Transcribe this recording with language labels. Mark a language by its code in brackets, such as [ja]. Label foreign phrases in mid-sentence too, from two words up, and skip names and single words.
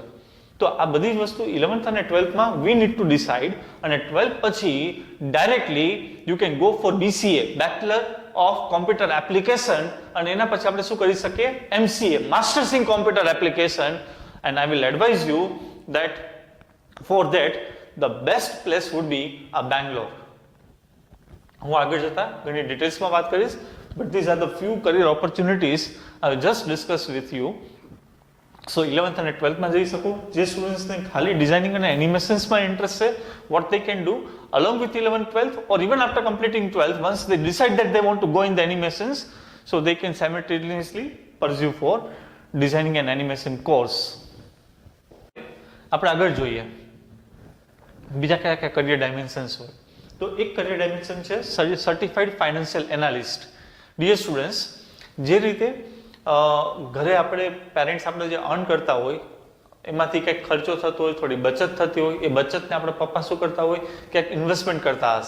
[gu] તો આ બધી જ વસ્તુ 11th અને 12thમાં [en] we need to decide. [gu] અને 12th પછી [en] directly you can go for BCA, Bachelor of Computer Application. [gu] અને એના પછી આપણે શું કરી શકીએ? [en] MCA, Masters in Computer Application. And I will advise you that for that the best place would be Bangalore. [gu] હું આગળ જતા ઘણી ડિટેલ્સમાં વાત કરીશ, [en] but these are the few career opportunities I will just discuss with you. [gu] So 11th અને 12thમાં જઈ શકો. જે સ્ટુડન્ટ્સને ખાલી ડિઝાઇનિંગ અને એનિમેશન્સમાં ઇન્ટરેસ્ટ છે, [en] what they can do along with 11th 12th or even after completing 12th, once they decide that they want to go in the animations, so they can simultaneously pursue for designing an animation course. [gu] આપણે આગળ જોઈએ બીજા કયા કયા [en] career dimensions [gu] હોય. તો એક [en] career dimension [gu] છે [en] Certified Financial Analyst. dear students, [gu] જે રીતે ઘરે આપણે પેરેન્ટ્સ આપણે જે અર્ન કરતા હોય એમાંથી કંઈક ખર્ચો થતો હોય, થોડી બચત થતી હોય, એ બચતને આપણે પપ્પા શું કરતા હોય, ક્યાંક ઇન્વેસ્ટમેન્ટ કરતા હશે.